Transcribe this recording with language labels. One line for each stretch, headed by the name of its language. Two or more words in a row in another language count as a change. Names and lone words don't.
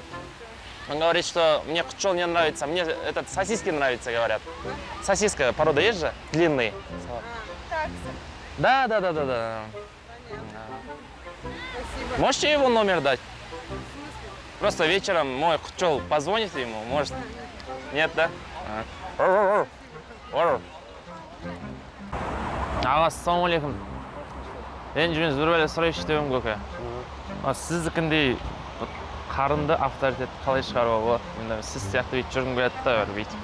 Russian: Он говорит, что мне пчел не нравится, мне этот сосиски нравится, говорят. Сосиска, порода есть же? Длинный. Такса. Да. Понятно. Спасибо. Можете его номер дать? Просто вечером мой пчел позвонит ему, может? Нет, да? Ассалаумалейкум.
Kazakh: Ренжімеңіз, бір бәле сұрайыншы деп көке. Сіздікіндей қарынды авторитет қалай шығаруға болады? Енді сіз сияқты бүйтіп жүргім келеді да, бүйтіп.